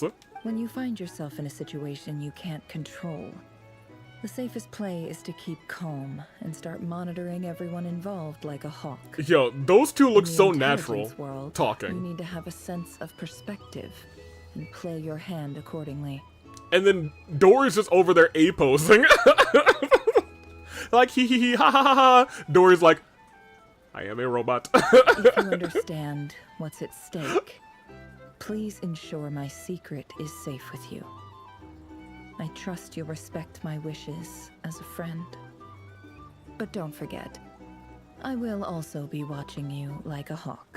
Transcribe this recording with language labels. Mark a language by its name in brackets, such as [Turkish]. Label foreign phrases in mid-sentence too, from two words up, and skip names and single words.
[English] When you find yourself in a situation you can't control, the safest play is to keep calm and start monitoring everyone involved like a hawk. Yo, those two look In the so intelligence natural, world, talking. You need to have a sense of perspective and play your hand accordingly. And then Dory's just over there A-posing. Like, hee hee hee, ha ha ha ha. Dory's like, I am a robot. If you understand what's at stake, please ensure my secret is safe with you. I trust you'll respect my wishes as a friend. But don't forget, I will also be watching you like a hawk.